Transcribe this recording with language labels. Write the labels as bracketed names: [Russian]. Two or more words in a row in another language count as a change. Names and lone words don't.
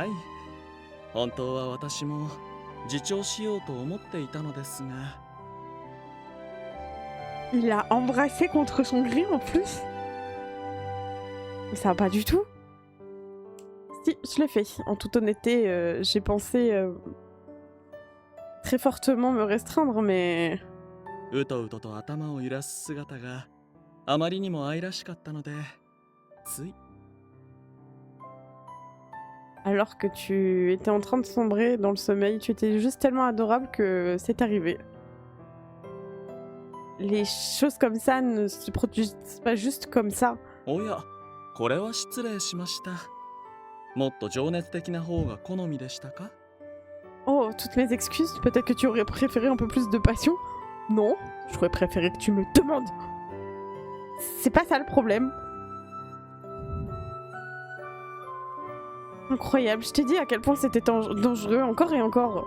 [French] Il l'a embrassé contre son gré en plus. Ça va pas du tout. Si, je l'ai fait. En toute honnêteté, j'ai pensé très fortement me restreindre, mais [Japanese] うとうとと頭を揺らす姿があまりにも愛らしかったのでつい [French] alors que tu étais en train de sombrer dans le sommeil, tu étais juste tellement adorable que c'est arrivé. Les choses comme ça ne se produisent pas juste comme ça. [Japanese] おやこれは失礼しましたもっと情熱的な方が好みでしたか [French] Oh, toutes mes excuses, peut-être que tu aurais préféré un peu plus de passion. Non, j'aurais préféré que tu me demandes. C'est pas ça le problème. Incroyable, je t'ai dit à quel point c'était dangereux, encore et encore.